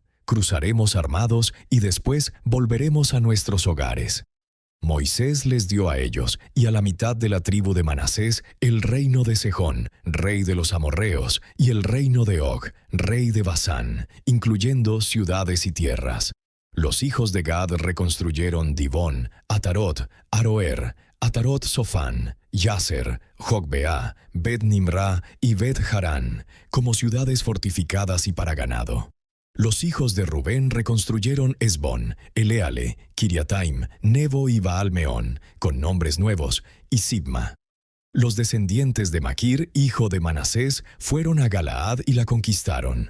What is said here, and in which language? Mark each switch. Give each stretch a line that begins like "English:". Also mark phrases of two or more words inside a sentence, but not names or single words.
Spanish: Cruzaremos armados y después volveremos a nuestros hogares». Moisés les dio a ellos y a la mitad de la tribu de Manasés el reino de Sejón, rey de los amorreos, y el reino de Og, rey de Basán, incluyendo ciudades y tierras. Los hijos de Gad reconstruyeron Dibón, Atarot, Aroer, Atarot Sofán, Yaser, Jogbeá, Bet-Nimrá y Bet-Harán, como ciudades fortificadas y para ganado. Los hijos de Rubén reconstruyeron Esbón, Eleale, Kiriataim, Nebo y Baal-Meón, con nombres nuevos, y Sibma. Los descendientes de Maquir, hijo de Manasés, fueron a Galaad y la conquistaron.